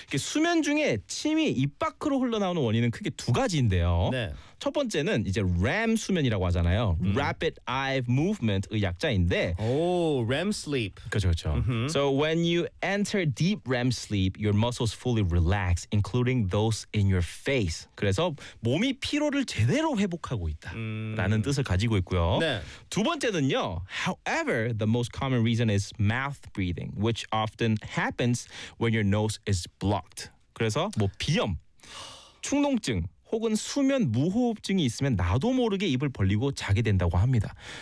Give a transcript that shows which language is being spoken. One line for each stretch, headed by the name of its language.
Korean: 수면 중에 침이 입 밖으로 흘러나오는 원인은 크게 두 가지인데요. 네. 첫 번째는 이제 REM 수면이라고 하잖아요.
English: Rapid eye movement의 약자인데. 오, REM sleep.
Korean: 그렇죠.
English: So when you enter deep REM sleep, your muscles fully relax, including those in your face.
Korean: 그래서 몸이 피로를 제대로 회복하고 있다라는 뜻을 가지고 있고요. 네. 두 번째는요.
English: However, the most common reason is mouth breathing, which often happens when your nose is blocked.
Korean: 그래서 뭐 비염, 충농증. 혹은 수면 무호흡증이 있으면 나도 모르게 입을 벌리고 자게 된다고 합니다.